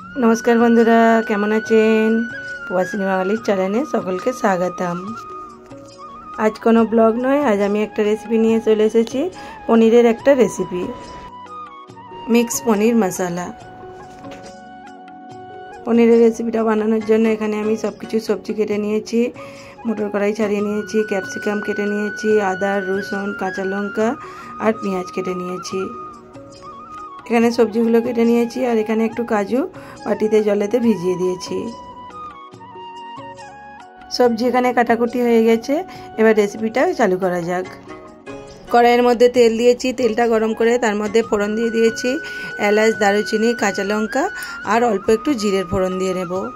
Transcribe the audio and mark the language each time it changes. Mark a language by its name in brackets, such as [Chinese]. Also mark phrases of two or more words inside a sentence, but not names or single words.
[Bangla] নমস্কার বন্ধুরা কেমন आছেন প্রবাসী বাঙালির চ্যানেলে সকলকে স্বাগতম। আজ কোনো ব্লগ নয়, আজ আমি এক রেসিপি নিয়ে চলে এসেছি পনিরের এক রেসিপি মিক্স পনির মসলা। পনিরের রেসিপিটা বানানোর জন্য এখানে আমি সবকিছু সবজি কেটে নিয়েছি, মটর কড়াই ছাড়িয়ে নিয়েছি, ক্যাপসিকাম কেটে নিয়েছি, আদা রসুন কাঁচা লঙ্কা ঔর पेঁয়াজ কেটে নিয়েছি। এখানে সবজিগুলো কেটে নিয়েছি আর এখানে একটু কাজু বাটিতে জলেতে ভিজিয়ে দিয়েছি। সবজি এখানে কাটাকুটি হয়ে গেছে, এবার রেসিপিটা চালু করা যাক। কড়াইয়ের মধ্যে তেল দিয়েছি, তেলটা গরম করে তার মধ্যে ফোড়ন দিয়ে দিয়েছি এলাচ দারুচিনি কাঁচা লঙ্কা আর অল্প একটু জিরের ফোড়ন দিয়ে নেব।